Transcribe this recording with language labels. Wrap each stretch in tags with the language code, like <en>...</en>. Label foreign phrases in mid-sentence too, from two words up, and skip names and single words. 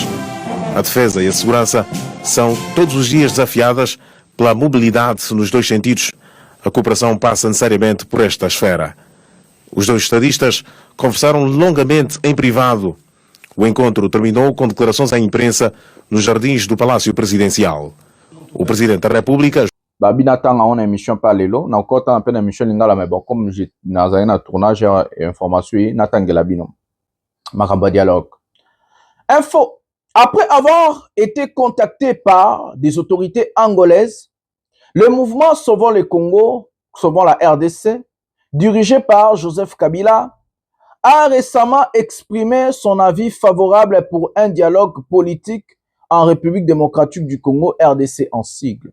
<pt>A defesa e a segurança são todos os dias desafiadas pela mobilidade nos dois sentidos. A cooperação passa necessariamente por esta esfera. Os dois estadistas conversaram longamente em privado. O encontro terminou com declarações à imprensa nos jardins do Palácio Presidencial. O Presidente da República...</pt> <ln>Babi natanga on émission par lelo na kota na pena émission lingala</ln> <fr>mais bon comme j'ai</fr> <ln>na</ln> <fr>tournage et information</fr> <ln>natangela bino makamba</ln> <fr>dialogue info. Après avoir été contacté par des autorités angolaises, le mouvement Sauvons le Congo, Sauvons la RDC, dirigé par Joseph Kabila, a récemment exprimé son avis favorable pour un dialogue politique en République démocratique du Congo, RDC en sigle.</fr>